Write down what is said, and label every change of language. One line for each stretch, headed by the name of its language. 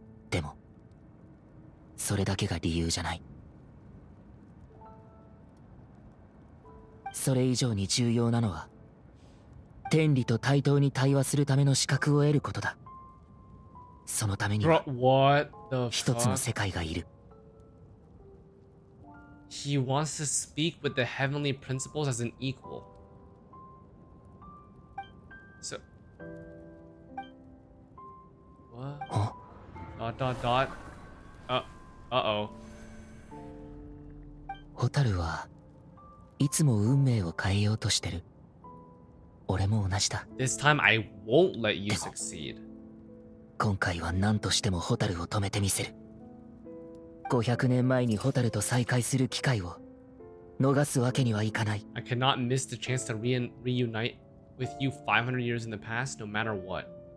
Japanese: でもそれだけが理由じゃない。それ以上に重要なのは天理と対等に対話するための資格を得ることだ。そのためには一つの世界がいる。
English: He wants to speak with the heavenly principles as an equal. So what? ... Uh-oh.
Japanese: ホタルはいつも運命を変えようとしてる。俺も同じだ。
English: This time I won't let you succeed.
Japanese: 今回は何としてもホタルを止めてみせる。500年前にホタルと再会する機会を逃すわけにはいかない。
English: I cannot miss the chance to reunite with you 500 years in the past, no matter what.